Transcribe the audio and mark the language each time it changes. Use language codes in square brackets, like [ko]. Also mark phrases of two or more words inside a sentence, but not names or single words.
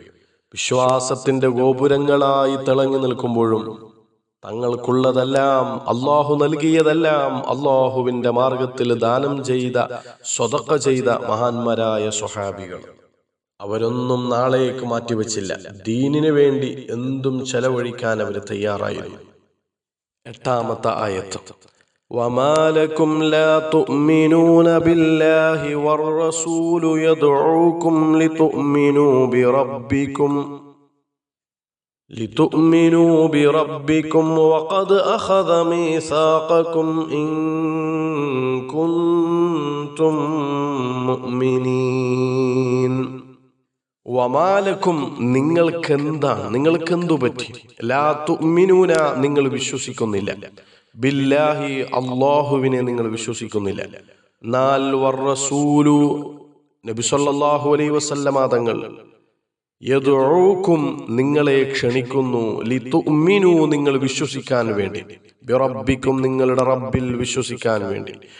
[ml] വിശ്വാസത്തിന്റെ ഗോപുരങ്ങളായി തിളങ്ങി നിൽക്കുമ്പോഴും തങ്ങൾക്കുള്ളതെല്ലാം, അള്ളാഹു നൽകിയതെല്ലാം അള്ളാഹുവിന്റെ മാർഗത്തിൽ ദാനം ചെയ്ത, സ്വതക്ക ചെയ്ത മഹാന്മാരായ സ്വഹാബികൾ, അവരൊന്നും നാളേക്ക് മാറ്റിവെച്ചില്ല. ദീനിനു വേണ്ടി എന്തും ചെലവഴിക്കാൻ അവർ തയ്യാറായിരുന്നു. 8-ാമത്തെ ആയത്ത്. [ar] وما لكم لا تؤمنون بالله والرسول يدعوكم لتؤمنوا بربكم وقد أخذ ميثاقكم إن كنتم مؤمنين. [ml] വമാലക്കും, നിങ്ങൾക്കെന്തു പറ്റി? [ar] لا تؤمنون, [ml] നിങ്ങൾ വിശ്വസിക്കുന്നില്ല. ബില്ലാഹി, അല്ലാഹുവിനെ നിങ്ങൾ വിശ്വസിക്കുന്നില്ല. നാൽ വറസൂലു, നബി [ar] صلى الله عليه وسلم [ml] തങ്ങൾ, യദ്ഉക്കും, നിങ്ങളെ ക്ഷണിക്കുന്നു, ലിതുഅ്മിനു, നിങ്ങൾ വിശ്വസിക്കാൻ വേണ്ടി, ബിറബ്ബിക്കും, നിങ്ങളുടെ റബ്ബിൽ വിശ്വസിക്കാൻ വേണ്ടി.